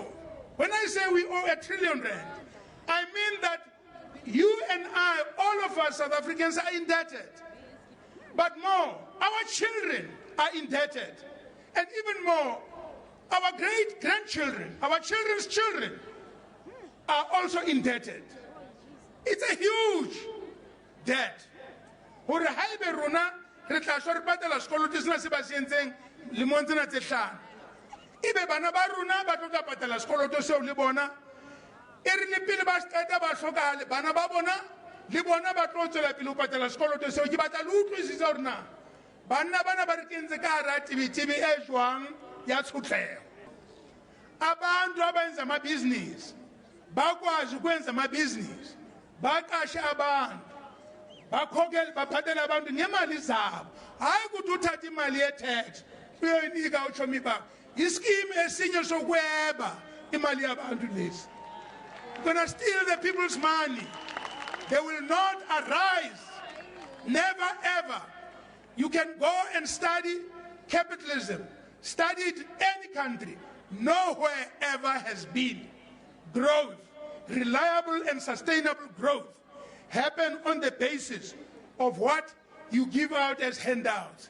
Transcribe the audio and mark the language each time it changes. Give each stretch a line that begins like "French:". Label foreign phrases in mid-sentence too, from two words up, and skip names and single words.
English: When I say we owe R1 trillion, I mean that you and I, all of us South Africans, are indebted. But more, our children are indebted. And even more, our great-grandchildren, our children's children are also indebted. It's a huge debt.
Southern Sotho: Hore haebe rona re tla shwa re patala sekoloto sena se ba se entseng lemong tsena tse hlano. Ebe bana ba rona ba tlo patala sekoloto seo le bona. E re le pele ba qeta ba hlokahale bana ba bona le bona ba tlo tswela pele ho patala sekoloto seo. Ke batla le utlwisisa hore na banna bana ba re kentse ka hara tibitibi e jwang ya tshotleho.
Zulu: Abantu abenza amabhizinisi bakwazi ukwenza amabhizinisi baqashe abantu bakhokela baphathela abantu ngemali zabo, hayi ukuthi uthatha imali ye-tax uyoyinika utshomi bakho. Ischeme esinye sokweba imali yabantu lesi.
English: You're going to steal the people's money. They will not arise. Never ever. You can go and study capitalism. Study it in any country. Nowhere ever has been growth, reliable and sustainable growth, happen on the basis of what you give out as handouts.